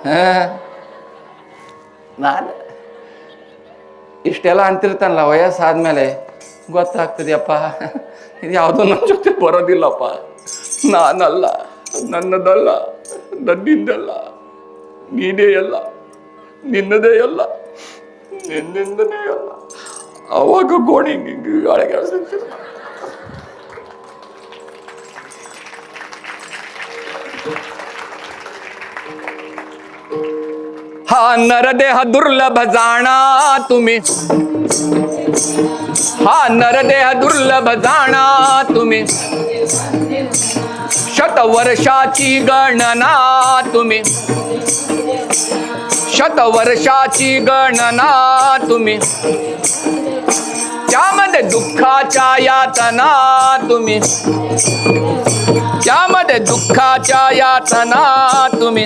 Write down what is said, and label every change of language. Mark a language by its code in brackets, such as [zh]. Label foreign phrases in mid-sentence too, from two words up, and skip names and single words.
[kn] ಇಷ್ಟೆಲ್ಲ ಅಂತಿರ್ತಾನಲ್ಲ, ವಯಸ್ಸಾದ್ಮೇಲೆ ಗೊತ್ತಾಗ್ತದೆಯಪ್ಪ, ಇದು ಯಾವುದೋ ನನ್ನ ಜೊತೆ ಬರೋದಿಲ್ಲಪ್ಪ. ನಾನಲ್ಲ, ನನ್ನದಲ್ಲ, ನನ್ನಿಂದಲ್ಲ, ನೀನೇ ಎಲ್ಲ, ನಿನ್ನದೇ ಎಲ್ಲ, ನಿನ್ನಿಂದನೇ ಎಲ್ಲ. ಅವಾಗ ಗೋಣಿ ಗಾಳಿಗೆ [mr] हा नरदेह दुर्लभ जाणा तुम्ही, हा नरदेह दुर्लभ जाणा तुम्ही, शतवर्षाची गणना तुम्ही, शतवर्षाची गणना तुम्ही, त्यामध्ये दुःखाच्या यातना तुम्ही, त्यामध्ये दुःखाच्या यातना तुम्ही.